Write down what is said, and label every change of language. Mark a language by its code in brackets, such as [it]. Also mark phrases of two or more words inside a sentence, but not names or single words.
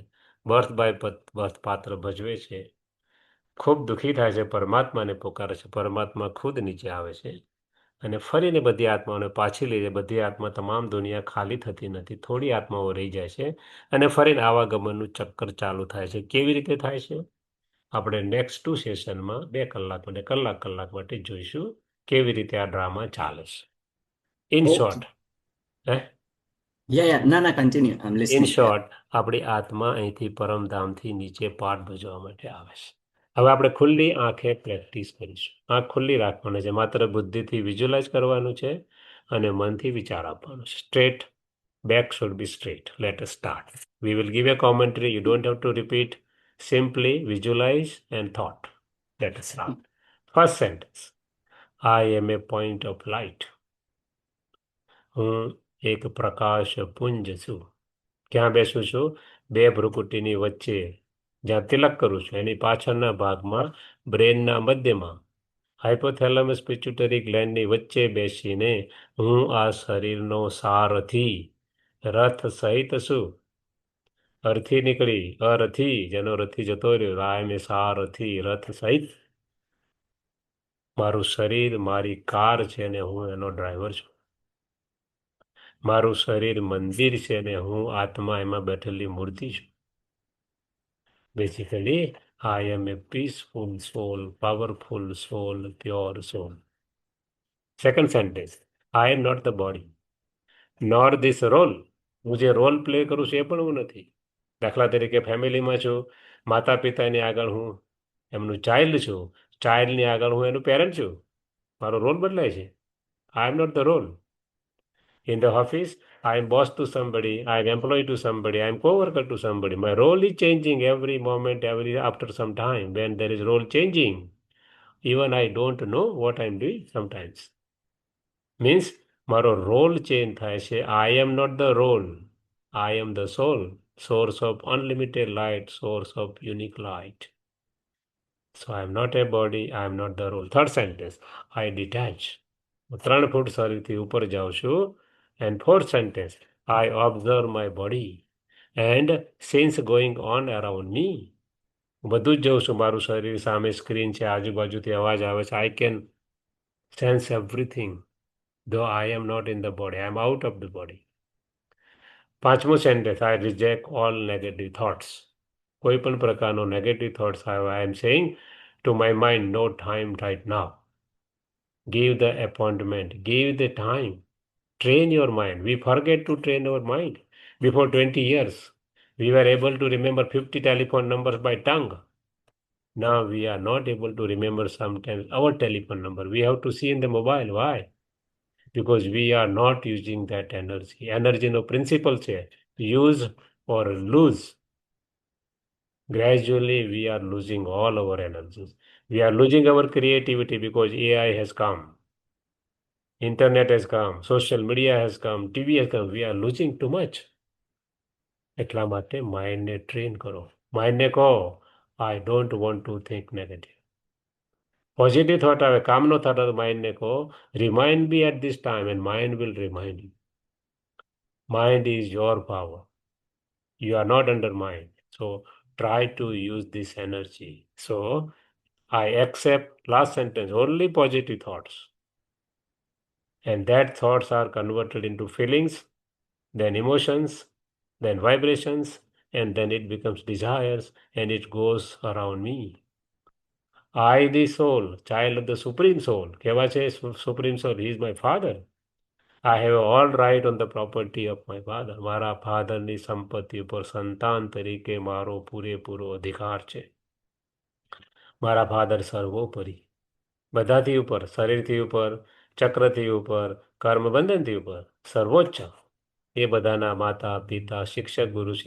[en] birth by birth [gu] પાત્ર ભજવે છે ખૂબ દુઃખી થાય છે પરમાત્માને પોકારે છે પરમાત્મા ખુદ નીચે આવે છે અને ફરીને બધી આત્માઓને પાછી લઈ જાય બધી આત્મા તમામ દુનિયા ખાલી થતી નથી થોડી આત્માઓ રહી જાય છે અને ફરીને આવાગમનનું ચક્કર ચાલુ થાય છે કેવી રીતે થાય છે આપણે નેક્સ્ટ 2 સેશનમાં 2 કલાક માટે કલાક માટે જોઈશું કેવી રીતે આ ડ્રામા ચાલે છે ઇન [en] Okay. શોર્ટ હે Yeah. No, continue. I'm ઇન listening. [gu] શોર્ટ આપણી આત્મા અહીંથી પરમધામથી નીચે પાઠ ભજવા માટે આવે છે હવે આપણે ખુલ્લી આંખે પ્રેક્ટિસ કરીશું આંખ ખુલ્લી રાખવાની છે માત્ર બુદ્ધિથી વિઝ્યુલાઇઝ કરવાનું છે અને મનથી વિચાર આપવાનો છે [en] Straight back should be straight. Let us start. We will give a commentary. You don't have to repeat. Simply visualize and thought. Let us start. First sentence. I am a point of light. [gu] હું એક પ્રકાશ પુંજ છું ક્યાં બેસું છું બે ભ્રુકુટીની વચ્ચે જ્યાં તિલક કરું છું એની પાછળના ભાગમાં બ્રેનના મધ્યમાં [en] hypothalamus pituitary gland [gu] વચ્ચે બેસીને હું આ શરીરનો સારથી રથ સહિત છું અરથી નીકળી અરથી જેનો રથી જતો રહ્યો રાય મેં સારથી રથ સહિત મારું શરીર મારી કાર છે ને હું એનો ડ્રાઈવર છું મારું શરીર મંદિર છે ને હું આત્મા એમાં બેઠેલી મૂર્તિ છું [en] Basically I am a peaceful soul, powerful soul, pure soul. Second sentence. I am not the body, nor this role. [gu] હું જે રોલ પ્લે કરું છું એ પણ હું નથી દાખલા તરીકે ફેમિલીમાં છું માતા પિતાની આગળ હું એમનું ચાઇલ્ડ છું ચાઇલ્ડની આગળ હું એનું પેરેન્ટ છું મારો રોલ બદલાય છે [en] I am not the role. In the office, I am boss to somebody, I am employee to somebody, I am co-worker to somebody. My role is changing every moment, after some time. When there is role changing, even I don't know what I am doing sometimes. Means [gu] મારો રોલ ચેન્જ થાય છે [en] I am not the role. I am the soul, source of unlimited light, source of unique light. So I am not a body, I am not the role. Third sentence, I detach. [gu] 3 ફૂટ શરીરથી ઉપર જાઉં છું. [en] And fourth sentence, I observe my body and since going on around me. [gu] બધું જ જોઉં છું મારું શરીર સામે સ્ક્રીન છે આજુબાજુથી અવાજ આવે છે [en] I can sense everything though I am not in the body, I am out of the body. [gu] પાંચમું સેન્ટેન્સ, [en] I reject all negative thoughts. [gu] કોઈ પણ પ્રકારનો નેગેટિવ થોટ્સ આવે, [en] I am saying to my mind, no time right now. Give the appointment, give the time. Train your mind. We forget to train our mind. Before 20 years, we were able to remember 50 telephone numbers by tongue. Now we are not able to remember sometimes our telephone number. We have to see in the mobile. Why? Because we are not using that energy. Energy no principle છે. Use or lose. Gradually, we are losing all our energies. We are losing our creativity because AI has come. Internet has come, social media has come, TV has come. We are losing too much. [gu] એટલા માટે માઇન્ડને ટ્રેન કરો. માઇન્ડને કહો, [en] I don't want to think negative. [gu] પોઝિટિવ થોટ આવે, કામનો થોટ આવે, માઇન્ડને કહો, [en] Remind be at this time and mind will remind you. Mind is your power. You are not under mind. So try to use this energy. So I accept, last sentence, only positive thoughts. And that thoughts are converted into feelings, then emotions, then vibrations, and then it becomes desires and it goes around me. I, the soul, child of the Supreme Soul. [gu] કહેવા છે [en] Supreme Soul, he is my father. I have all right on the property of my father. [gu] મારા ફાધરની સંપત્તિ ઉપર સંતાન તરીકે મારો પૂરેપૂરો અધિકાર છે. મારા ફાધર સર્વોપરી, બધાથી ઉપર, શરીરથી ઉપર, ચક્રથી ઉપર, કર્મબંધનથી ઉપર, સર્વોચ્ચ. એ બધાના માતા પિતા શિક્ષક ગુરુ છે.